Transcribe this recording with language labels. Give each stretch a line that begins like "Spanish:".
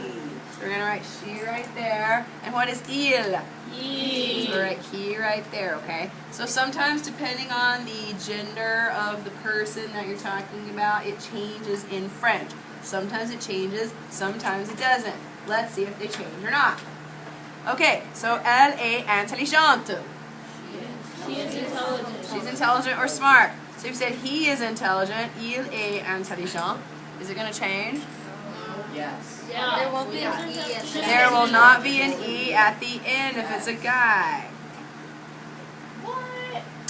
English: So we're gonna write she right there. And what is il? He. So we're right here, right there, okay? So sometimes, depending on the gender of the person that you're talking about, it changes in French. Sometimes it changes, sometimes it doesn't. Let's see if they change or not. Okay, so
French: elle est intelligente.
English: She is intelligent. She's intelligent or smart. So if you said he is intelligent,
French: il est intelligent,
English: is it going to change? Yes. Yeah. There won't be an E. There will not be an E at the end if it's a guy. What?